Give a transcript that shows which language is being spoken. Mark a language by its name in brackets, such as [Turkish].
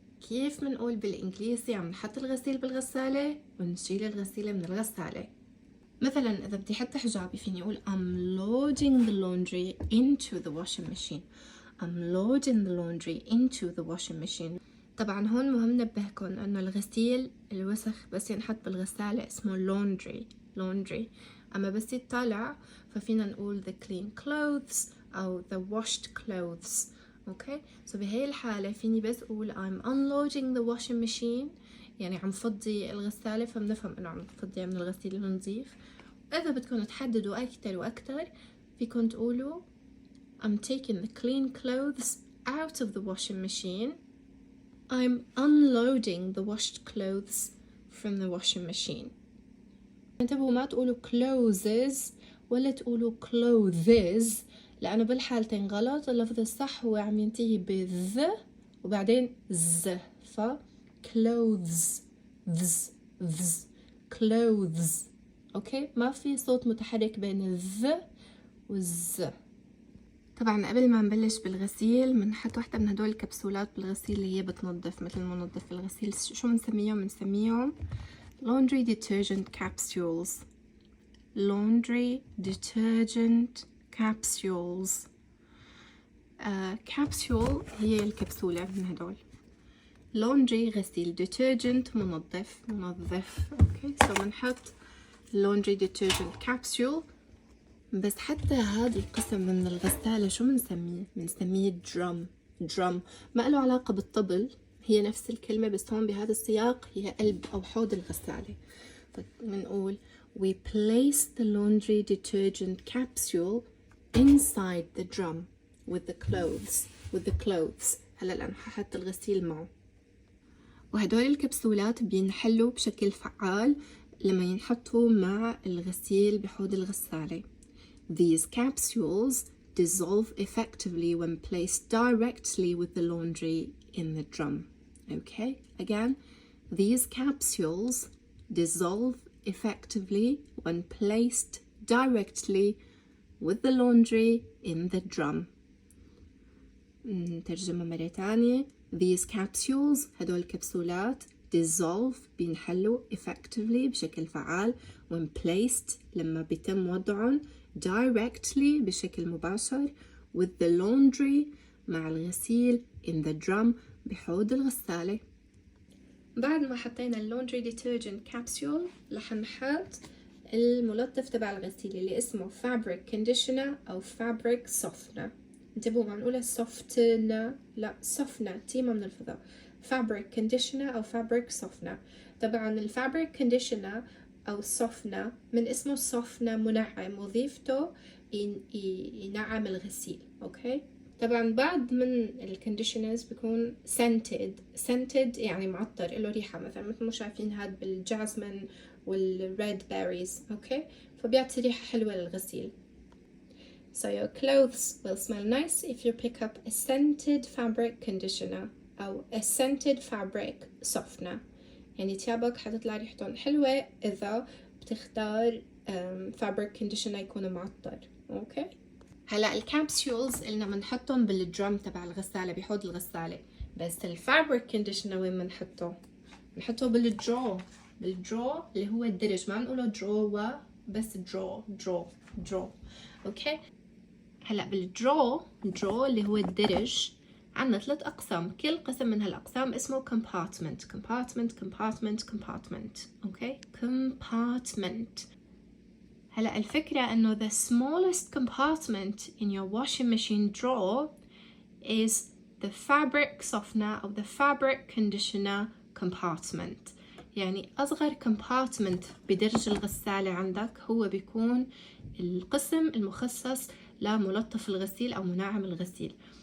[Arabic] كيف منقول بالإنجليزي عم نحط الغسيل بالغسالة ونشيل الغسيلة من الغسالة. مثلا إذا بدي أحط حجابي فيني أقول [English] I'm loading the laundry into the washing machine. I'm loading the laundry into the washing machine. [Arabic] طبعا هون مهم نبهكم أنه الغسيل الوسخ بس ينحط بالغسالة اسمه laundry. أما بس يطلع ففينا نقول [English] the clean clothes [Arabic] أو [English] the washed clothes. [Arabic] اوكي بهي الحالة فيني بس اقول [English] I'm unloading the washing machine، [Arabic] يعني عم فضي الغسالة، فبنفهم انه عم تفضيها من الغسيل النظيف. اذا بدكم تحددوا اكتر واكتر فيكم تقولوا [English] I'm taking the clean clothes out of the washing machine. I'm unloading the washed clothes from the washing machine. [Arabic] انتبهوا ما تقولوا clothes ولا تقولوا clothes، لأنه بالحالتين غلط. اللفظ الصح هو عم ينتهي بذ وبعدين ز، ف clothes ذ clothes. اوكي ما في صوت متحرك بين الذ والز. طبعا قبل ما نبلش بالغسيل بنحط واحدة من هدول الكبسولات بالغسيل اللي هي بتنظف مثل منظف الغسيل. شو بنسميهم [English] laundry detergent capsules. laundry detergent capsules. [Arabic] capsule هي الكبسولة من هدول. laundry غسيل، detergent منظف. اوكي بنحط [English] laundry detergent capsule. [Arabic] بس حتى هذا القسم من الغسالة شو بنسميه drum. ما له علاقة بالطبل، هي نفس الكلمة بس هون بهذا السياق هي قلب أو حوض الغسالة. فبنقول [English] we place the laundry detergent capsule inside the drum with the clothes. [Arabic] هلا لأنه ححط الغسيل معه. وهدول الكبسولات بينحلوا بشكل فعال لما ينحطوا مع الغسيل بحوض الغسالة. [English] These capsules dissolve effectively when placed directly with the laundry in the drum. Okay, again, these capsules dissolve effectively when placed directly with the laundry in the drum. [Arabic] ترجمة مرة تانية. [English] These capsules [Arabic] هدول الكبسولات [English] dissolve [Arabic] بينحلوا [English] effectively [Arabic] بشكل فعال [English] when placed [Arabic] لما بيتم وضعهم [English] directly [Arabic] بشكل مباشر [English] with the laundry [Arabic] مع الغسيل [English] in the drum [Arabic] بحوض الغسالة. بعد ما حطينا اللوندري ديترجنت كابسول رح نحط الملطف تبع الغسيل اللي اسمه فابريك كونديشنر او فابريك سوفتنر. انتبهوا ما نقولها سوفتنر، لا سوفتنر، تيمة من الفضاء. فابريك كونديشنر او فابريك سوفتنر. طبعا الفابريك كونديشنر او سوفتنر من اسمه سوفتنر منعم، وظيفته ينعم الغسيل. اوكي طبعا بعض من الكونديشنرز بيكون scented يعني معطر له ريحة، مثلا مثل ما شايفين هاد بالجاسمين والريد بيريز. اوكي فبيعطي ريحة حلوة للغسيل. [English] So your clothes will smell nice if you pick up a scented fabric conditioner أو a scented fabric softener. [Arabic] يعني تيابك حتطلع ريحتهم حلوة إذا بتختار fabric conditioner يكون معطر. اوكي هلا الكابسولز اللي بنحطهم بالدرام تبع الغسالة بحوض الغسالة، بس الفابريك كونديشنر وين بنحطه بالدرو اللي هو الدرج، ما نقوله درو بس درو. اوكي هلا بالدرو اللي هو الدرج عندنا 3 أقسام، كل قسم من هالأقسام اسمه compartment. اوكي compartment. هلا الفكرة انه [English] the smallest compartment in your washing machine drawer is the fabric softener or the fabric conditioner compartment. [Arabic] يعني أصغر compartment بدرج الغسالة عندك هو بيكون القسم المخصص لملطف الغسيل أو منعم الغسيل.